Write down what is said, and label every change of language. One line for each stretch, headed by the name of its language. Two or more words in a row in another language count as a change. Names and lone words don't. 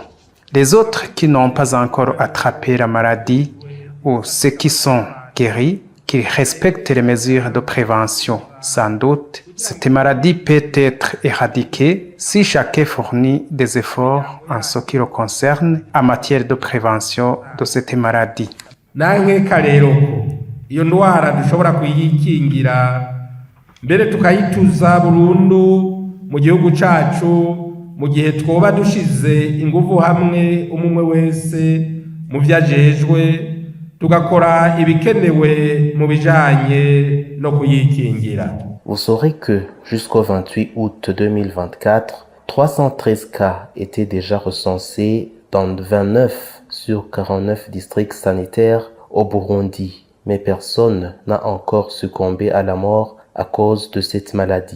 French: Les autres qui n'ont pas encore attrapé la maladie ou ceux qui sont guéris, qui respectent les mesures de prévention. Sans doute, cette maladie peut être éradiquée si chacun fournit des efforts en ce qui le concerne en matière de prévention de cette maladie.
Rundi: Nankeka rero ko iyo ndwara dushobora kuyikingira mbere tukayituza burundu mu gihugu cacu mu gihe twoba dushize ingufu hamwe umwe wese mu vyajejwe tugakora ibikenewe mu bijanye no kuyikingira.
French: Vous saurez que jusqu'au 28 août 2024, 313 cas étaient déjà recensés dans 29 sur 49 districts sanitaires au Burundi, mais personne n'a encore succombé à la mort à cause de cette maladie.